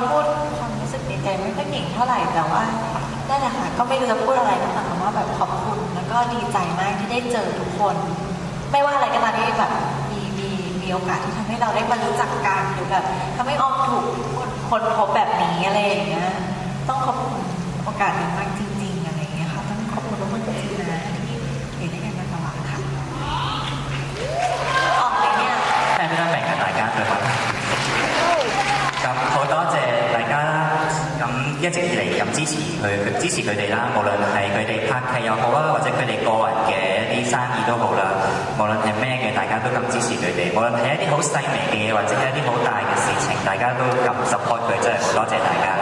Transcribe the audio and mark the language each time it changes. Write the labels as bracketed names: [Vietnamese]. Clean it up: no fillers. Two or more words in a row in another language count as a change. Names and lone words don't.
[Thai] พูดความรู้สึกในใจไม่ค่อยเก่งเท่าไหร่แต่ว่านั่นแหละค่ะก็ไม่รู้จะพูดอะไรก็แต่ว่าแบบขอบคุณแล้วก็ดีใจมากที่ได้เจอทุกคนไม่ว่าอะไรก็ตามที่แบบมีโอกาสที่ทำให้เราได้มารู้จักกันหรือแบบทำให้ออมถูกคนพบแบบนี้อะไรอย่างเงี้ยต้องขอบคุณโอกาสนี้มากจริงๆอะไรอย่างเงี้ยค่ะต้องขอบคุณทุกคนจริงๆนะที่อยู่ด้วยกันมาตลอดค่ะออกเลยเนี่ย [Cantonese] 係非常明嘅，大家對我。咁好多謝大家咁一直以嚟咁支持佢哋啦，無論係佢哋拍劇又好啦，或者佢哋個人嘅一啲生意都好啦，無論係咩嘅，大家都咁支持佢哋。無論係一啲好細微嘅嘢，或者係一啲好大嘅事情，大家都咁 support 佢，真係好多謝大家啦。